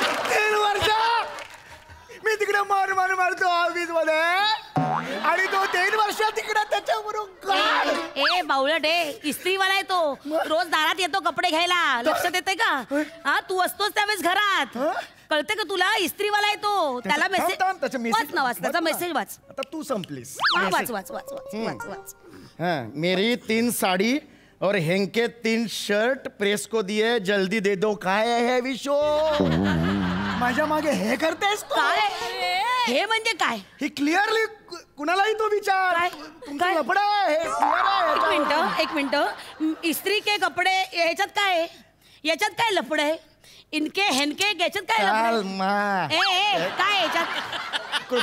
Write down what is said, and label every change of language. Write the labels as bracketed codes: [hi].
[mr] 3 वर्ष मी तिकडे मारतो ऑफिस मध्ये आणि तो 3 वर्ष तिकडे त्याच्याबरोबर ए बावळट इस्त्रीवाला आहे तो रोज दारात येतो कपडे घ्यायला लक्षात येते का हा तू असतोस त्यावेळेस घरात कळते का तुला इस्त्रीवाला आहे तो त्याला मेसेज वाच त्याचा मेसेज वाच आता तू संपलीस वाच [hi] मेरी 3 साड़ी और हेंके 3 शर्ट प्रेस को दिए जल्दी दे दो [mr] काय है विशो माझ्या मागे हे करतेस काय हे म्हणजे काय ही क्लिअरली कुणालाही तो विचार तुमचा लफडा आहे एक मिनिट [hi] इस्त्री के कपडे [mr] याच्यात काय लफड आहे [hi] इनके हेनके [mr] याच्यात काय काय याच्यात